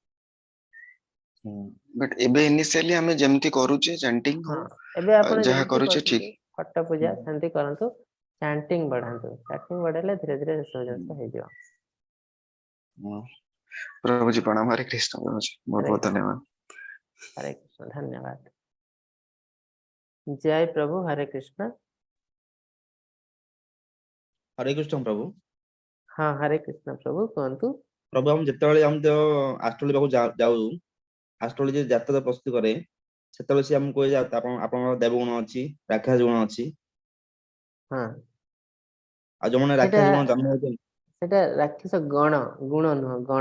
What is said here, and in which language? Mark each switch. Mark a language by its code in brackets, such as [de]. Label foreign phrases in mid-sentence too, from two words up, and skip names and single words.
[or] ବଟ୍ ଏବେ ଇନିସିଆଲି ଆମେ ଯେମିତି କରୁଛେ ଚାଣ୍ଟିଂ ହଁ, ହଉ, ଏବେ ଆପଣ ଯାହା ଯେମିତି କରୁଛେ ଠିକ। କରୁଛନ୍ତି ଫଟୋ ପୂଜା ସେମିତି କରନ୍ତୁ, ଚାଣ୍ଟିଂ ବଢାନ୍ତୁ, ଚାଣ୍ଟିଂ ବଢେଇଲେ ଧୀରେ ଧୀରେ ଏସବୁ ଜିନିଷ ହେଇଯିବ। ପ୍ରଭୁଜୀ ପ୍ରଣାମ, ହରେ କୃଷ୍ଣ ପ୍ରଭୁଜୀ, ବହୁତ ହରେ ବହୁତ କୃଷ୍ଣ, ଧନ୍ୟବାଦ। ହରେ କୃଷ୍ଣ, ଧନ୍ୟବାଦ। [hi] जय प्रभु, [or] हरे कृष्ण। [hi] हरे कृष्ण प्रभु। हाँ हरे कृष्ण प्रभु कहतु। प्रभु हम [or] ଯେତେବେଳେ ଆମେ ତ ଆଷ୍ଟ୍ରୋଲୋଜି ପାଖକୁ ଯାଉ, ଆଷ୍ଟ୍ରୋଲୋଜି ଜାତକ ପ୍ରସ୍ତୁତ କରେ, ସେତେବେଳେ ସେ ଆମକୁ କହେ ଯେ ଆପଣଙ୍କର ଦେବ ଗୁଣ ଅଛି, ରାକ୍ଷସ ଗୁଣ ଅଛି। [hi] हाँ [or] ଆଉ ଯୋଉମାନେ ସେଟା ରାକ୍ଷସ ଗୁଣ ଜନ୍ମ ହଉଛନ୍ତି, ସେଟା ରାକ୍ଷସ ଗଣ, ଗୁଣ ନୁହଁ ଗଣ।